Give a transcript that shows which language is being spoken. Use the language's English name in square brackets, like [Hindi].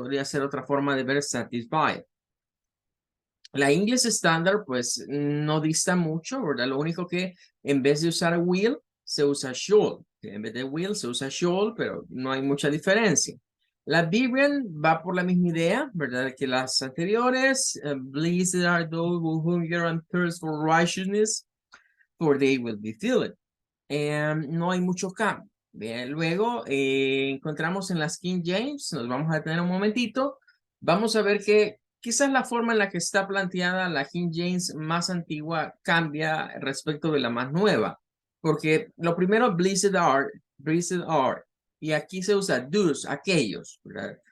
[Spanish] Podría ser otra forma de ver satisfied. La English Standard, pues, no dista mucho, ¿verdad? Lo único que en vez de usar will, se usa should. En vez de will, se usa should, pero no hay mucha diferencia. La Berean va por la misma idea, ¿verdad? Que las anteriores. [English] Blessed are those who hunger and thirst for righteousness, for they will be filled. [Spanish] No hay mucho cambio. Bien, luego encontramos en las King James, nos vamos a detener un momentito, vamos a ver que quizás la forma en la que está planteada la King James más antigua cambia respecto de la más nueva, porque lo primero, blessed are, y aquí se usa those, aquellos, ¿verdad?